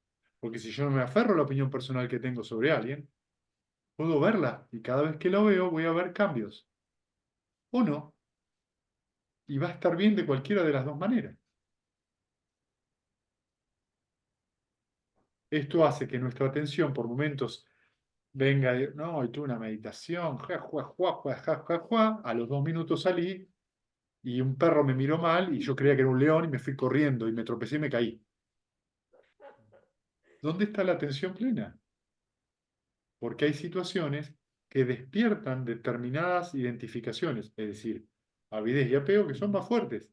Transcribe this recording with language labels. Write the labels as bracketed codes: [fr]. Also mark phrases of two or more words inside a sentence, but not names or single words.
[es] Porque si yo no me aferro a la opinión personal que tengo sobre alguien, puedo verla y cada vez que lo veo voy a ver cambios. O no. Y va a estar bien de cualquiera de las dos maneras. Esto hace que nuestra atención por momentos venga, no, y tuve una meditación, ja, jua, jua, jua, ja, ja, jua. A los 2 minutos salí y un perro me miró mal y yo creía que era un león y me fui corriendo y me tropecé y me caí. ¿Dónde está la atención plena? Porque hay situaciones que despiertan determinadas identificaciones, es decir, avidez y apego que son más fuertes.